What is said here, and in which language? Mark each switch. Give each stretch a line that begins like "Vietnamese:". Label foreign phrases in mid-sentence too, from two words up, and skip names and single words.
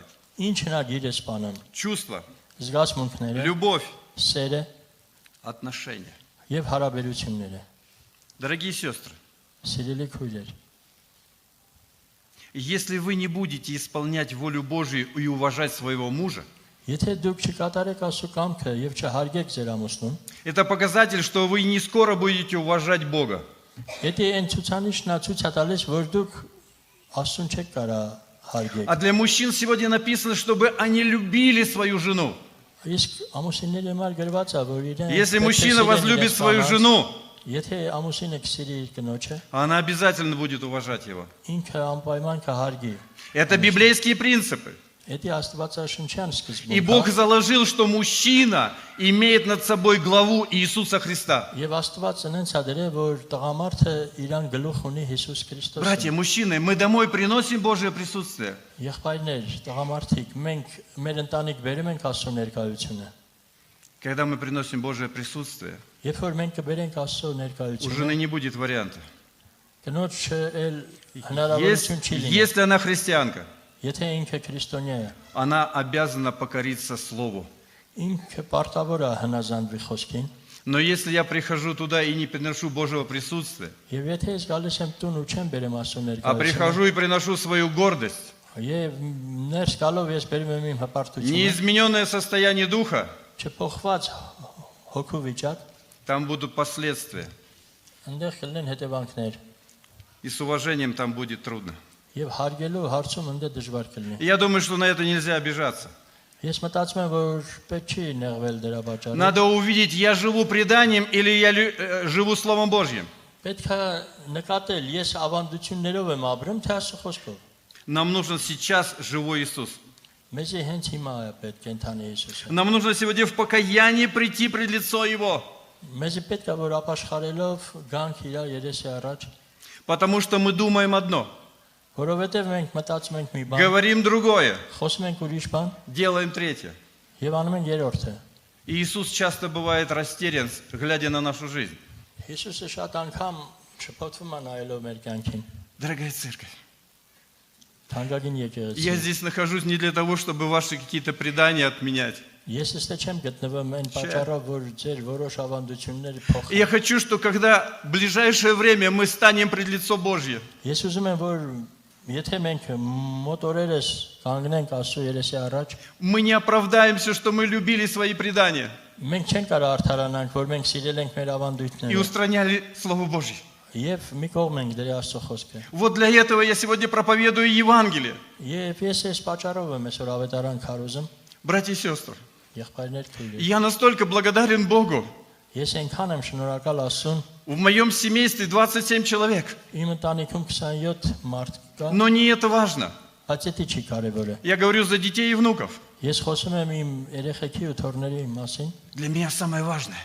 Armenian: ինչն է գիրը սպանում
Russian: Чувство,
Armenian: զգացմունքները
Russian: любовь,
Armenian: սերը
Russian: отношения.
Armenian: եւ հարաբերությունները
Russian: Дорогие сестры,
Armenian: սիրելի քույրեր
Russian: если вы не будете исполнять волю Божию и уважать своего мужа,
Armenian: եթե դուք չկատարեք Աստծո կամքը եւ չհարգեք ձեր ամուսնուն
Russian: это показатель, что вы не скоро будете уважать Бога.
Armenian: եթե այն ցուցանիշն է ցույց տալիս որ дուք Աստծուն չեք կարա հարգեք
Russian: А для мужчин сегодня написано, чтобы они любили свою жену.
Armenian: իսկ ամուսինների համար գրված է որ իրեն
Russian: Если мужчина возлюбит свою жену,
Armenian: եթե ամուսինը կսիրի իր կնոջը
Russian: она обязательно будет уважать его.
Armenian: ինքը անպայման կհարգի
Russian: Это библейские принципы.
Armenian: Դա աստվածաշնչյան
Russian: И
Armenian: սկզբունք
Russian: Бог заложил, что мужчина имеет над собой главу Иисуса Христа.
Armenian: Եվ Աստված ցնենց է դրել որ տղամարդը իրան գլուխ ունի Հիսուս Քրիստոսը
Russian: Братья, мужчины, мы домой приносим Божие присутствие.
Armenian: Եղբայրներ տղամարդիկ մենք մեր ընտանիք բերում ենք Աստծո ներկայությունը
Russian: Когда мы приносим Божие присутствие,
Armenian: Երբ որ մենք կբերենք Աստծո
Russian: у
Armenian: ներկայությունը
Russian: жены не будет варианта.
Armenian: կնոջ էլ հնարավորություն չի լինի
Russian: Если она христианка,
Armenian: Եթե ինքը քրիստոնյա է
Russian: она обязана покориться Слову.
Armenian: ինքը պարտավոր է հնազանդվի խոսքին
Russian: Но если я прихожу туда и не приношу Божьего присутствия,
Armenian: Եվ եթե ես гալիս եմ տուն ու չեմ բերեմ Աստծո
Russian: а
Armenian: ներկայությունը
Russian: прихожу и приношу свою гордость,
Armenian: Եվ ներս գալով ես բերում եմ իմ հպարտությունը
Russian: неизмененное состояние духа,
Armenian: չփոխված հոգու վիճակ
Russian: там будут последствия.
Armenian: այնտեղ կլինեն հետևանքներ
Russian: И с уважением там будет трудно.
Armenian: Եվ հարգելու հարցում ընդ դժվար կլինի
Russian: И я думаю, что на это нельзя обижаться.
Armenian: Ես մտածում եմ որ պետք չի նեղվել դրա պատճառով
Russian: Надо увидеть, я живу преданием или я живу Словом Божьим.
Armenian: Պետք է նկատել ես ավանդություններով եմ ապրում թե Աստծո խոսքով
Russian: Нам нужен сейчас живой Иисус.
Armenian: Մեզի հենց հիմա է պետք կենթանի Հիսուսը
Russian: Нам нужно сегодня в покаянии прийти пред лицо Его.
Armenian: Մեզի պետք է որ ապաշխարելով գանք իր երեսի առաջ
Russian: Потому что мы думаем одно,
Armenian: Որովհետև մենք մտածում ենք մի բան,
Russian: говорим другое,
Armenian: խոսում ենք ուրիշ բան
Russian: делаем третье.
Armenian: եւ անում ենք երրորդը։
Russian: И Иисус часто бывает растерян, глядя на нашу жизнь.
Armenian: Հիսուսը շատ անգամ շփոթվում է նայելով մեր կյանքին։
Russian: Дорогая церковь,
Armenian: Թանկագին
Russian: я
Armenian: եկեղեցի։
Russian: здесь нахожусь не для того, чтобы ваши какие-то предания отменять.
Armenian: Ես ստե չեմ գտնվում այն պատճառով, որ ձեր որոշ ավանդությունները
Russian: И я
Armenian: փոխեն։
Russian: хочу, что когда в ближайшее время мы станем пред лицо Божье,
Armenian: Ես ուզում եմ, որ եթե մենք մոտ օրերս կանգնենք Աստծո երեսի առաջ,
Russian: мы не оправдаемся, что мы любили свои предания
Armenian: մենք չենք կարող արդարանանք, որ մենք սիրել ենք մեր
Russian: и
Armenian: ավանդույթները
Russian: устраняли Слово Божье.
Armenian: եւ մի կողմ ենք դրի Աստծո խոսքը։
Russian: Вот для этого я сегодня проповедую Евангелие.
Armenian: Եվ ես այս պատճառով եմ այսօր ավետարան քարոզում,
Russian: Братья и сестры,
Armenian: եղբայրներ քույրեր։
Russian: я настолько благодарен Богу.
Armenian: Ես այնքան եմ շնորհակալ Աստծուն,
Russian: В моем семействе 27 человек.
Armenian: իմ ընտանիքում 27 մարդ կա,
Russian: Но не это важно.
Armenian: բայց դա չի կարևորը։
Russian: Я говорю за детей и внуков.
Armenian: Ես խոսում եմ իմ երեխեքի ու թորների մասին,
Russian: Для меня самое важное.